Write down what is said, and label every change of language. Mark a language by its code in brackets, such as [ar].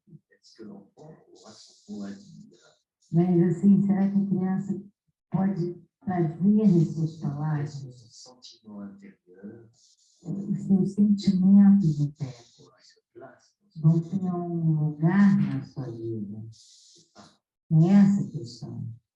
[fr] Est-ce que l'enfant aura son mot à dire? [pt] Mas, assim, será que a criança pode trazer as suas palavras, [fr] Est-ce que son sentiment intérieur [pt] os seus sentimentos internos, [fr] aura sa place [pt] vão ter um lugar na sua vida? É essa a questão.